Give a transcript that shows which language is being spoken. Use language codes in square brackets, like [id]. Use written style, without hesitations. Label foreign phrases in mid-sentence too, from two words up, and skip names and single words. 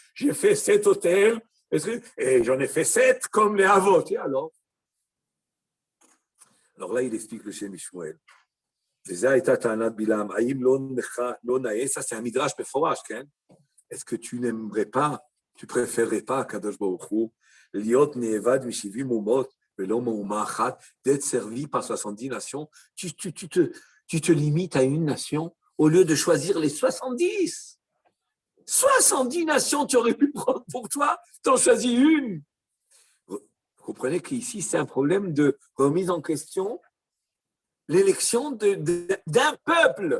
[fr] J'ai fait 7 hôtels, et j'en ai fait 7 comme les Avot. Et alors là, il explique le Shem Ishmuel. Ça, c'est un [he] מדרש בפירוש. [fr] Est-ce que tu n'aimerais pas, tu préférerais pas, [he] קדוש ברוך הוא להיות נעבד משבעים אומות ולא מאומה אחת, [fr] d'être servi par 70 nations? Tu te limites à une nation au lieu de choisir les 70. 70 nations, tu aurais pu prendre pour toi, tu en choisis une. Vous comprenez qu'ici, c'est un problème de remise en question, l'élection d'un peuple.